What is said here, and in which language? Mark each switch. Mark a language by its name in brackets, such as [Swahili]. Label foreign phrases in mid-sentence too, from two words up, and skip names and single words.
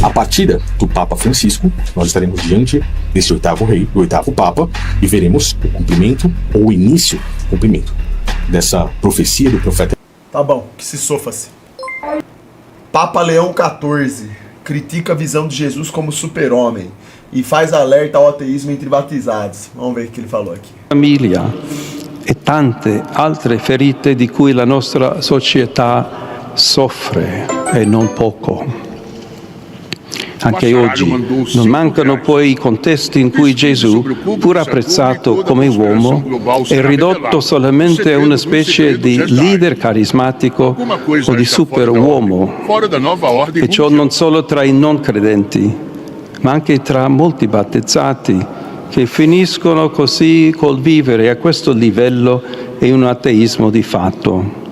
[Portuguese] A partida do Papa Francisco, nós estaremos diante desse oitavo rei, do oitavo Papa, e veremos o cumprimento, ou o início do cumprimento, dessa profecia do profeta. Tá bom, que se sofa-se. Papa Leão XIV critica a visão de Jesus como super-homem e faz alerta ao ateísmo entre batizados. Vamos ver o que ele falou aqui. [Italian] Famiglia e tante altre ferite di cui la nostra società soffre, e non poco. Anche oggi non mancano poi i contesti in cui Gesù, pur apprezzato come uomo, è ridotto solamente a una specie di leader carismatico o di superuomo, e ciò non solo tra i non credenti, ma anche tra molti battezzati, che finiscono così col vivere a questo livello in un ateismo di fatto.